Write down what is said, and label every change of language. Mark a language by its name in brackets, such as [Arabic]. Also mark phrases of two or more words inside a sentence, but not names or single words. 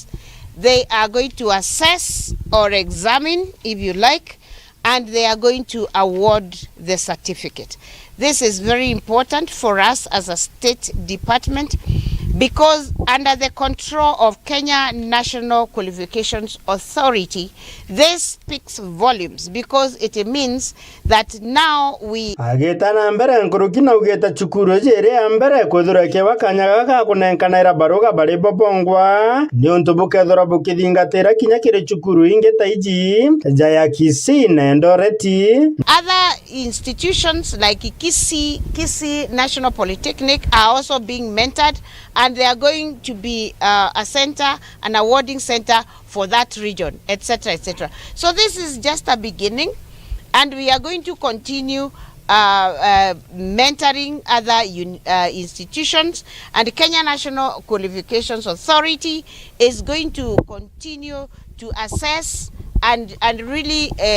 [English] They are going to assess or examine, if you like, and they are going to award the certificate. This is very important for us as a state department because under the control of Kenya National Qualifications Authority, this speaks volumes because it means that now we [Meru] ageta mbere nkuruki na ugeta cukuru jere mbere kuthura ke wakanyaga ka kunenkanira baruga bari bobongwa ni untubuke thora bukithingatira kinya kire cukuru ingeta iji jaya Kisii na Endoreti. [English] Other institutions like Kisii National Polytechnic are also being mentored, and they are going to be a center, an awarding center for that region, etc., etc. So this is just a beginning, and we are going to continue mentoring other institutions, and Kenya National Qualifications Authority is going to continue to assess and really